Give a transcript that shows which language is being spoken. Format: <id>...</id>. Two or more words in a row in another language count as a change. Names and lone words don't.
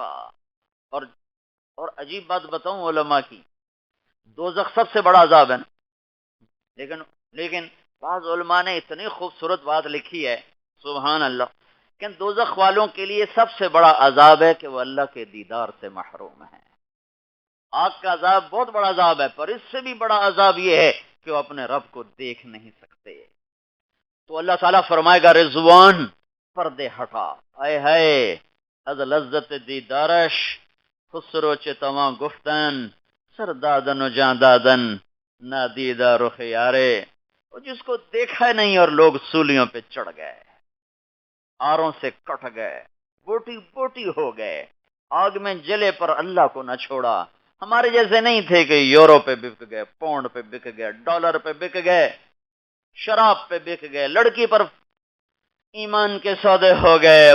<ur>اور عجیب بات بتاؤں علماء کی، دوزخ سب سے بڑا عذاب ہے نا، لیکن بعض علماء نے اتنی خوبصورت بات لکھی ہے،</ur> <ar>سبحان اللہ،</ar> <ur>کہ دوزخ والوں کے لیے سب سے بڑا عذاب ہے کہ وہ اللہ کے دیدار سے محروم ہیں۔ آگ کا عذاب بہت بڑا عذاب ہے، پر اس سے بھی بڑا عذاب یہ ہے کہ وہ اپنے رب کو دیکھ نہیں سکتے۔ تو اللہ تعالیٰ فرمائے گا رضوان پردے ہٹا، اے ہے</ur> <fa>از لذت دیدارش خسرو چتواں گفتن سردادن و جاندادن نادیدہ رخ یارے۔</fa> <ur>وہ جس کو دیکھا نہیں اور لوگ سولیوں پہ چڑھ گئے، آروں سے کٹ گئے، بوٹی بوٹی ہو گئے، آگ میں جلے پر اللہ کو نہ چھوڑا۔ ہمارے جیسے نہیں تھے کہ یورو پہ بک گئے، پاؤنڈ پہ بک گئے، ڈالر پہ بک گئے، شراب پہ بک گئے، لڑکی پر ایمان کے سودے ہو گئے۔</ur>